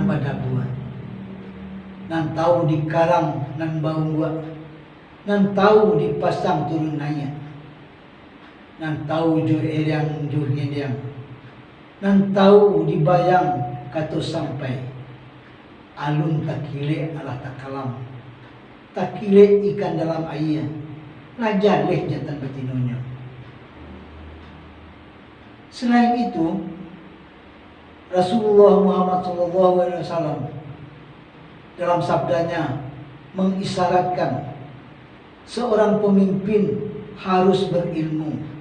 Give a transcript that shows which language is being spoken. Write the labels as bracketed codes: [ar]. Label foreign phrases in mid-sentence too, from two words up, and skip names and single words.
[min] badabua, nan tahu di karang, nan baunggua, nan tahu dipasang turun naik, nan tahu jo eriang jo gendang, nan tahu dibayang kata sampai, alun takile alah takalam, takile ikan dalam air, lajar leh jantan betinonya. [id] Selain itu, Rasulullah Muhammad SAW dalam sabdanya mengisyaratkan seorang pemimpin harus berilmu.